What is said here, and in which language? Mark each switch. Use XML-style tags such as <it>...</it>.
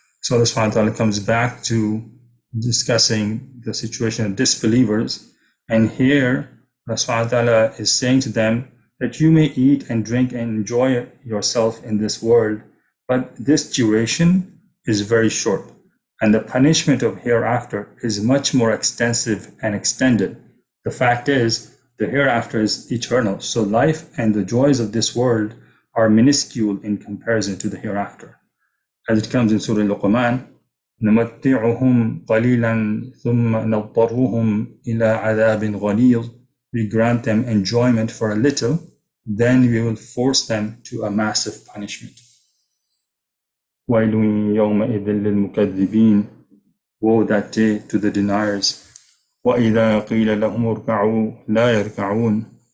<en>So Allah subhanahu wa ta'ala comes back to discussing the situation of disbelievers, and here Allah subhanahu wa ta'ala is saying to them that you may eat and drink and enjoy yourself in this world, but this duration is very short, and the punishment of hereafter is much more extensive and extended. The fact is, the hereafter is eternal, so life and the joys of this world are minuscule in comparison to the hereafter. As it comes in Surah Luqman,</en> <ar>نُمَتِّعُهُمْ قَلِيلًا ثُمَّ نَضْطَرُّهُمْ إِلَىٰ عَذَابٍ غَلِيظٍ.</ar> <en>We grant them enjoyment for a little, then we will force them to a massive punishment.</en> <ar>وَيْلٌ يَوْمَئِذٍ لِلْمُكَذِّبِينَ.</ar> <en>Woe that day to the deniers.</en> <ar>وَإِذَا قِيلَ لَهُمُ ارْكَعُوا لَا يَرْكَعُونَ.</ar>